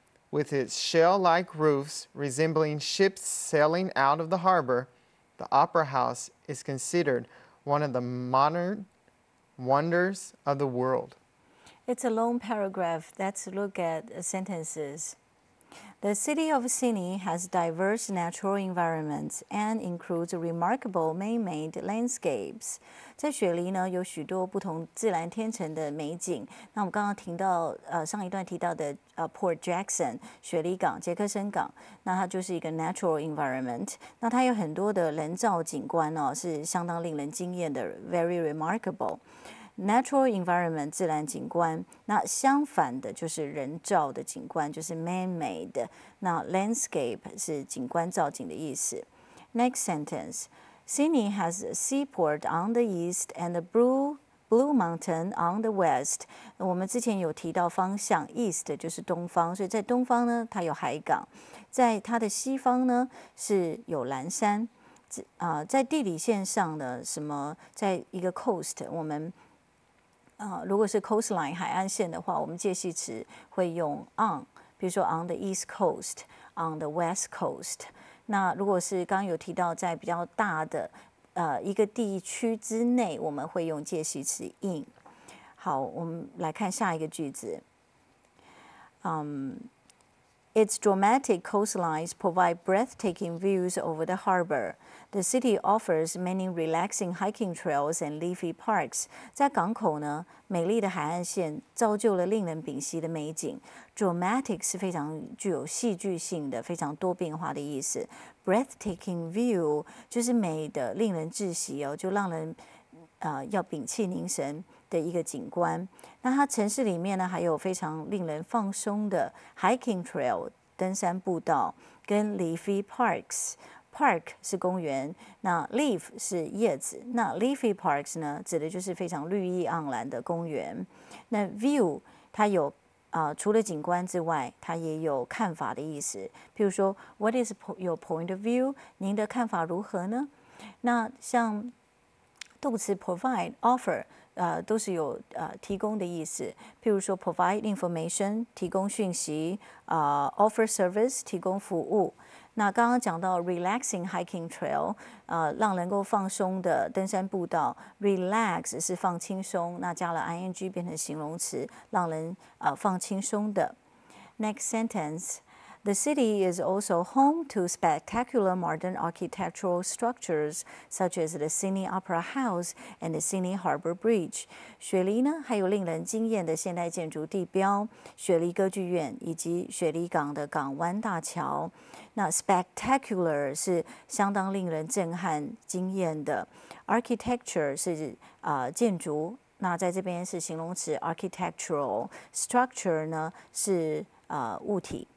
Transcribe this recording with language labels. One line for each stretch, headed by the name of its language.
English: With its shell-like roofs resembling ships sailing out of the harbor, the Opera House is considered one of the modern wonders of the world. It's a long paragraph. Let's look at sentences. The city of Sydney has diverse natural environments and includes remarkable man-made landscapes.
Chinese: 在雪梨呢，有许多不同自然天成的美景。那我们刚刚提到上一段提到的Port Jackson 雪梨港、杰克森港，那它就是一个 natural environment。那它有很多的人造景观是相当令人惊艳的 ，
English: very remarkable。
Chinese: Natural environment 自然景观，那相反的就是人造的景观，就是 man-made。那 landscape 是景观造景的意思。
English: Next sentence. Sydney has a seaport on the east and the Blue Mountain on the west.
Chinese: 我们之前有提到方向 east 就是东方，所以在东方呢，它有海港；在它的西方呢是有蓝山。在地理线上呢，在一个 coast， 我们如果是 coastline 海岸线的话，我们介系词会用 on， 比如说
English: on the east coast，on the west coast。
Chinese: 那如果是刚刚有提到在比较大的一个地区之内，我们会用介系词 in。好，我们来看下一个句子。
English: Its dramatic coastlines provide breathtaking views over the harbor. The city offers many relaxing hiking trails and leafy parks.
Chinese: 在港口呢，美丽的海岸线造就了令人屏息的美景。 Dramatic 是非常具有戏剧性的、非常多变化的意思。 Breathtaking view 就是美的令人窒息哦，就让人要屏气凝神的一个景观。那它城市里面呢，还有非常令人放松的 hiking trail 登山步道，跟 leafy parks。Park 是公园，那 leaf 是叶子，那 leafy parks 呢，指的就是非常绿意盎然的公园。那 view 它有除了景观之外，它也有看法的意思。譬如说
English: ，What is your point of view？
Chinese: 您的看法如何呢？那像动词 provide、offer，都是有提供的意思。譬如说
English: provide information
Chinese: 提供讯息，
English: offer service
Chinese: 提供服务。那刚刚讲到 relaxing hiking trail，让能够放松的登山步道 ，relax 是放轻松，那加了 ing 变成形容词，让人放轻松的。
English: Next sentence.The city is also home to spectacular modern architectural structures, such as the Sydney Opera House and the Sydney Harbour Bridge.
Chinese: 雪梨呢，还有令人惊艳的现代建筑地标——雪梨歌剧院以及雪梨港的港湾大桥。那 spectacular 是相当令人震撼、惊艳的 ，architecture 是建筑。那在这边是形容词 architectural，structure 呢是物体。